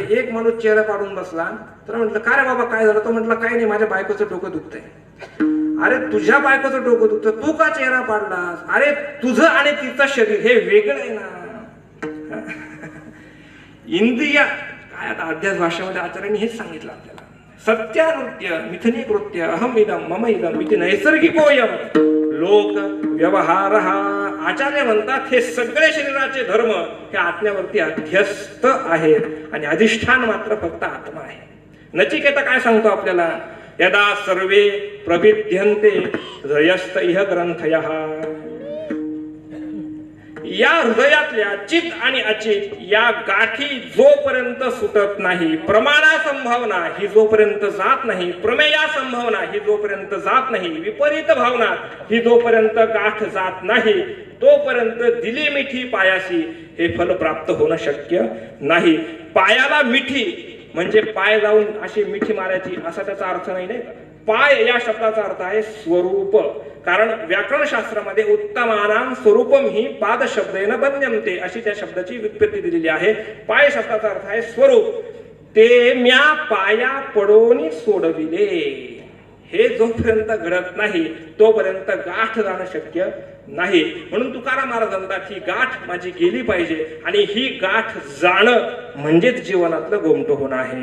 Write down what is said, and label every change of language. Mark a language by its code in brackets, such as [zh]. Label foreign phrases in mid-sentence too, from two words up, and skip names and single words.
[mr] एक माणूस चेहरा पाडून बसला तर म्हटलं काय रे बाबा काय झालं? तो म्हटलं काय नाही, माझ्या बायकोचं डोकं दुखतंय. अरे तुझ्या बायकोचं डोकं दुखतं, तू का चेहरा पाडलास? अरे तुझं आणि तिचं शरीर हे वेगळं आहे ना. इंद्रिय काय आता अध्यास भाषेमध्ये आचार्यांनी हेच सांगितलं आपल्याला. [sa] सत्यानृत्य मिथुनी कृत्य अहम इदम मम इदम इति नैसर्गिकोयम लोक व्यवहार. [mr] आचार्य म्हणतात हे सगळे शरीराचे धर्म हे आत्म्यावरती अध्यस्त आहेत आणि अधिष्ठान मात्र फक्त आत्मा आहे. नचिकेता काय सांगतो आपल्याला? [sa] यदा सर्वे प्रभिद्यन्ते हृदयस्थ इह ग्रंथयः. [mr] या हृदयातल्या चित आणि अचित या गाठी जोपर्यंत सुटत नाही, प्रमाणा संभावना ही जोपर्यंत जात नाही, प्रमेया संभावना ही जोपर्यंत जात नाही, विपरीत भावना ही जोपर्यंत गाठ जात नाही तोपर्यंत दिली मिठी पायाशी हे फल प्राप्त होणं शक्य नाही. पायाला मिठी म्हणजे पाय जाऊन अशी मिठी मारायची असा त्याचा अर्थ नाही. नाही पाय या शब्दाचा अर्थ आहे स्वरूप. कारण व्याकरण शास्त्रामध्ये [sa] उत्तमानां स्वरूपम ही पाद शब्देन बन्यन्ते [mr] अशी त्या शब्दाची व्युत्पत्ती दिलेली आहे. पाय शब्दाचा अर्थ आहे स्वरूप. ते म्या पाया पडोनी सोडविले. हे जोपर्यंत घडत नाही तोपर्यंत गाठ जाणं शक्य नाही. म्हणून तुकाराम महाराज म्हणतात ही गाठ माझी गेली पाहिजे आणि ही गाठ जाणं म्हणजेच जीवनातलं गोमटं होणं आहे.